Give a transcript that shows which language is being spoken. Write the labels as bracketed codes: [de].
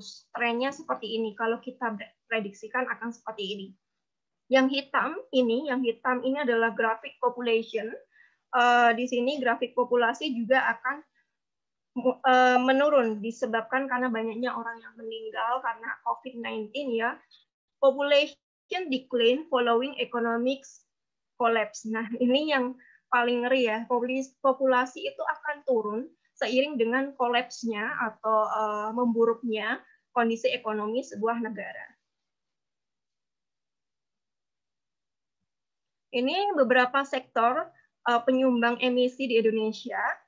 [id] Trennya seperti ini kalau kita prediksikan akan seperti ini. Yang hitam ini adalah grafik population. Di sini grafik populasi juga akan menurun disebabkan karena banyaknya orang yang meninggal karena COVID-19 ya. [en] Population decline following economic collapse. [id] Nah, ini yang paling ngeri ya. Populasi itu akan turun seiring dengan kolapsnya atau memburuknya kondisi ekonomi sebuah negara. Ini beberapa sektor penyumbang emisi di Indonesia.